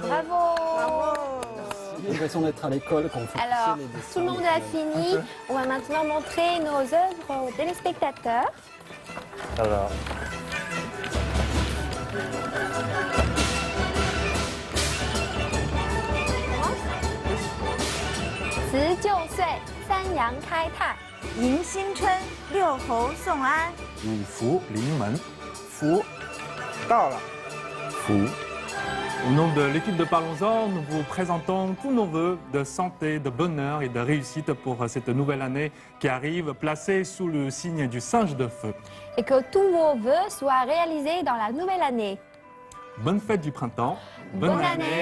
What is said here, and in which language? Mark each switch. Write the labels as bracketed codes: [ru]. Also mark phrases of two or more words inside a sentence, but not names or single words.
[fr] Bravo. J'ai l'impression d'être à l'école quand on fait Alors, les dessins, tout le monde les a films. fini. On va maintenant montrer nos œuvres aux téléspectateurs. Alors, [zh] 辞旧岁，三阳开泰。迎新春，六侯送安。五福临门，福到了。 [fr] 福。Au nom de l'équipe de Parlons-en, nous vous présentons tous nos vœux de santé, de bonheur et de réussite pour cette nouvelle année qui arrive, placée sous le signe du singe de feu. Et que tous vos vœux soient réalisés dans la nouvelle année. Bonne fête du printemps.